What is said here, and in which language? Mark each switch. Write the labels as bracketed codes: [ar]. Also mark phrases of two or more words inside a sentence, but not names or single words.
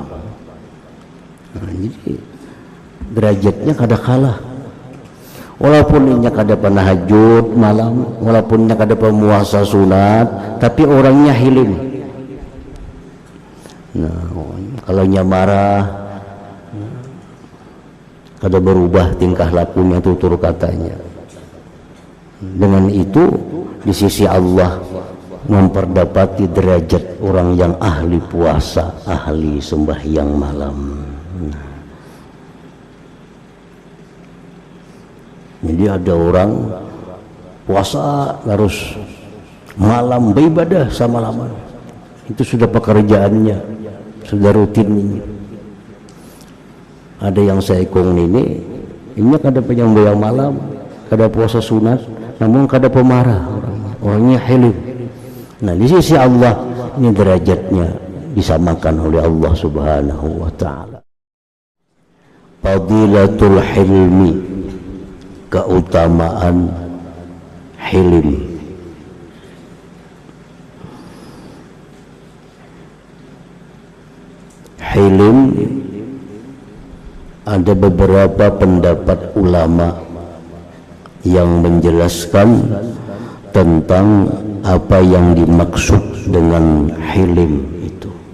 [bjn] Nah, jadi derajatnya kada kalah. Walaupun inya kada penahajud malam, walaupun inya kada pemuasa sunat, tapi orangnya hilim. Nah, kalau inya marah, kada berubah tingkah lakunya, tutur katanya. [id] Dengan itu di sisi Allah memperdapati derajat orang yang ahli puasa, ahli sembahyang malam. Jadi ada orang puasa terus malam beribadah sama lama, itu sudah pekerjaannya, sudah rutinnya. [bjn] Ada yang saya ikung ini kada penyembahyang malam, kada puasa sunat, namun kada pemarah, orangnya hilim. [id] Nah, di sisi Allah ini derajatnya disamakan oleh Allah [ar] سبحانه وتعالى. فضيلة الحلم, [id] keutamaan hilim. Hilim ada beberapa pendapat ulama yang menjelaskan tentang apa yang dimaksud dengan hilim itu.